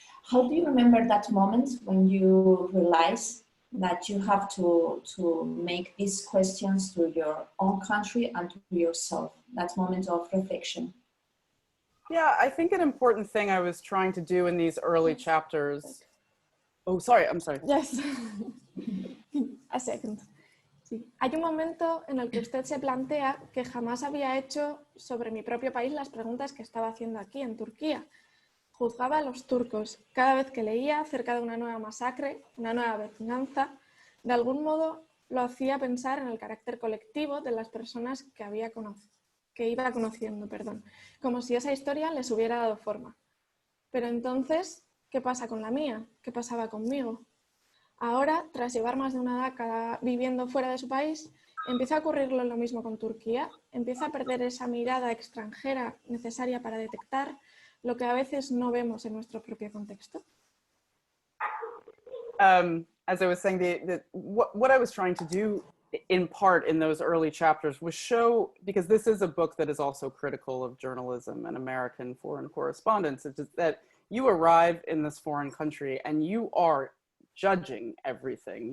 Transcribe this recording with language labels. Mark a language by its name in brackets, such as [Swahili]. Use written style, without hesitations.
[English] How do you remember that moment when you realize that you have to make these questions to your own country and to yourself, that moment of reflection? Yeah, I think an important thing I was trying to do in these early chapters. Oh, sorry, I'm sorry. Yes. A second. Sí. [Spanish] Hay un momento en el que usted se plantea que jamás había hecho sobre mi propio país las preguntas que estaba haciendo aquí, en Turquía. Juzgaba a los turcos. Cada vez que leía acerca de una nueva masacre, una nueva venganza, de algún modo lo hacía pensar en el carácter colectivo de las personas que iba conociendo, como si esa historia les hubiera dado forma. Pero entonces, ¿qué pasa con la mía? ¿Qué pasaba conmigo? Ahora, tras llevar más de una década viviendo fuera de su país, empieza a ocurrirlo lo mismo con Turquía, empieza a perder esa mirada extranjera necesaria para detectar lo que a veces no vemos en nuestro propio contexto. [English] As I was saying, what I was trying to do in part in those early chapters was show, because this is a book that is also critical of journalism and American foreign correspondence, it's just that you arrive in this foreign country and you are judging everything.